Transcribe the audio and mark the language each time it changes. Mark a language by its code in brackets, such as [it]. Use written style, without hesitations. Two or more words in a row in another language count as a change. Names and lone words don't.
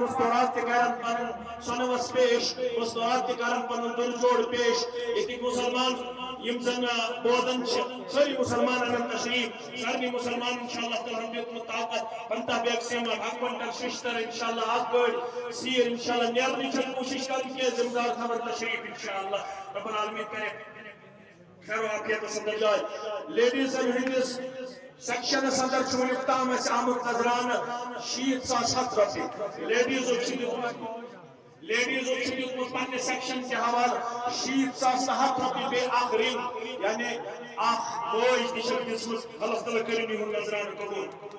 [ks] مستورات تہِ کرن پنُن سۄنوس پیش مستورات تہِ کرن پنُن دُل جوڑ پیش ییٚتِکۍ مُسلمان یم زن بودن چھِ سٲری مُسلمان انن تشریف سارنٕے مُسلمانن چھُ اللہ تعالیٰ ہن دیُتمُت طاقت 50 بیگ سیمٹ 1 کوینٹل شِشتر انشاءاللہ اکھ گٲڑۍ سیٖر انشاءاللہ نیرنٕچ کوٗشِش کرٕنۍ کینٛہہ ذمہٕ دار تھاون تشریف انشاءاللہ [ar] رب العالمین [ks] کرِ خیر و عافیتس اندر جاے لیڈیزن ہٕنٛدِس سیکشنس اندر چھُ وُنیُک تام اَسہِ آمُت نظرانہٕ 60,000 رۄپیہِ لیڈیزو چھِ دیُتمُت پننہِ سیکشن کہِ حوالہٕ 60,000 رۄپیہِ بیٚیہِ اکھ رِنگ یعنی اکھ موج تہِ چھکھ دِژمٕژ اللہ تعالیٰ کٔرِنۍ یِہُنٛد نظرانہٕ قبوٗل